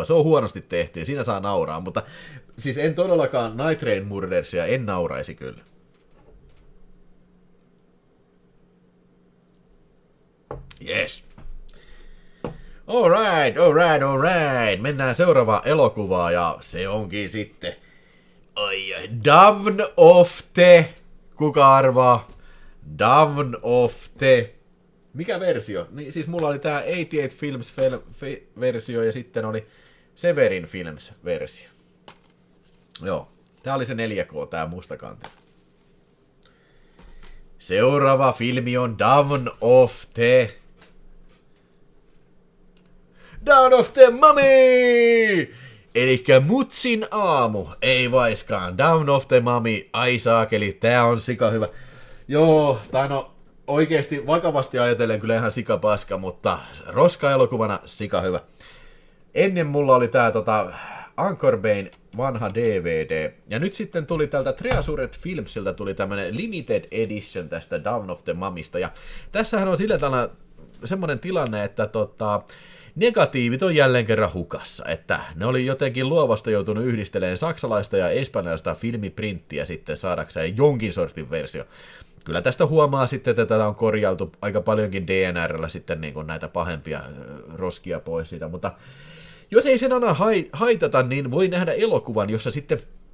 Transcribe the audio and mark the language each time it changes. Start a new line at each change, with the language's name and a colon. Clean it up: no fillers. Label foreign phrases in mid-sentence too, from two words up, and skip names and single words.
Finnish: Se on huonosti tehty ja siinä saa nauraa. Mutta siis en todellakaan Night Train Murdersia en nauraisi kyllä.
English: Yes. Alright.
Finnish: Mennään seuraavaan elokuvaan ja se onkin sitten Dawn of the. Kuka arvaa? Dawn of the. Mikä versio? Niin, siis mulla oli tää 88 Films versio ja sitten oli Severin Films versio. Joo, tää oli se 4K, tää mustakante. Seuraava filmi on Dawn of the Mummy! Elikkä Mutsin aamu, ei vaiskaan. Dawn of the Mummy, ai saakeli, tää on sika hyvä. Joo, tai no oikeesti vakavasti ajatellen kyllä ihan sika paska, mutta roska-elokuvana sika hyvä. Ennen mulla oli tää Anchor Bayn vanha DVD, ja nyt sitten tuli tältä Treasured Filmsiltä tuli tämmönen
English: limited edition
Finnish: tästä Dawn of the Mummysta, ja tässähän on sillä tavalla semmonen tilanne, että negatiivit on jälleen kerran hukassa, että ne oli jotenkin luovasta joutunut yhdistelemään saksalaista ja espanjalaista filmiprinttiä sitten saadakseen jonkin sortin versio. Kyllä tästä huomaa sitten, että tätä on korjailtu aika paljonkin DNR:llä sitten niin kuin näitä pahempia roskia pois siitä, mutta jos ei sen aina haitata, niin voi nähdä elokuvan, jossa sitten